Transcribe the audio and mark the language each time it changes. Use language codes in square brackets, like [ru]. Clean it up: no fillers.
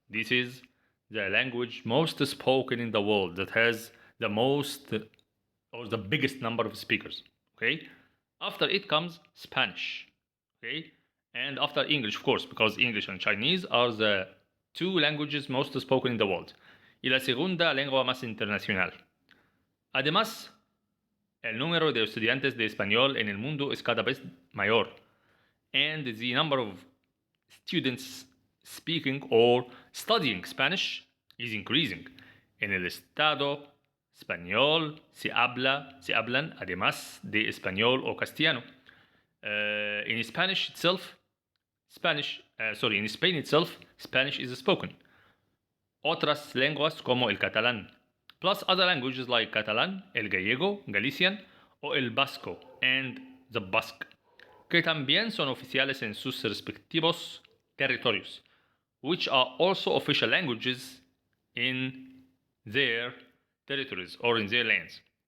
[en] This is the language most spoken in the world, that has the most or the biggest number of speakers. Okay, after it comes Spanish. Okay, and after English, of course, because English and Chinese are the two languages most spoken in the world. [es] Y la segunda lengua más internacional. Además, el número de estudiantes de español en el mundo es cada vez mayor, [en] and the number of students speaking or studying Spanish is increasing. [es] En el estado español se hablan además de español o castellano. [en] In Spanish itself, in Spain itself, Spanish is spoken. [es] Otras lenguas como el catalán, [en] plus other languages like Catalan, [es] el gallego, [en] Galician, [es] o el vasco, [en] and the Basque, [es] que también son oficiales en sus respectivos territorios, [en] which are also official languages in their territories or in their lands.